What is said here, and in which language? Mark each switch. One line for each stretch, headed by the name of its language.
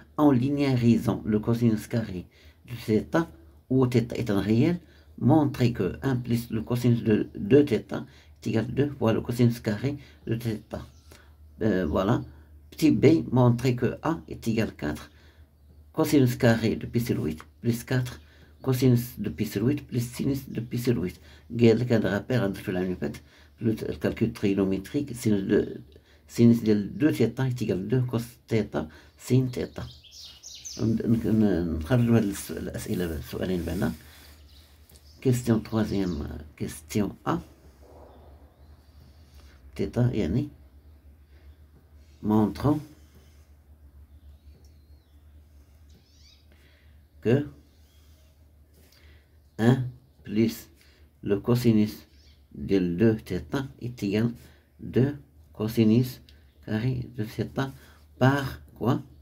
French: En linéarisant le cosinus carré de θ, où θ est un réel, montrez que 1 plus le cosinus de 2θ est égal à 2 fois le cosinus carré de θ. Voilà. Petit b, montrez que A est égal à 4 cosinus carré de pi sur 8 plus 4 cosinus de pi sur 8 plus sinus de pi sur 8.
Arabic: قال لك هذا غابير هذا في العام اللي فات الكالكول ترينوميتريك sinus ديال 2 θ
French: est égal à 2 cos θ sin θ.
Arabic: نخرجوا هاد الأسئلة السؤالين بعنا.
French: Question troisième question A. θ يعني montrons que 1 plus le cosinus de 2θ est égal à 2 cosinus carré de θ par quoi?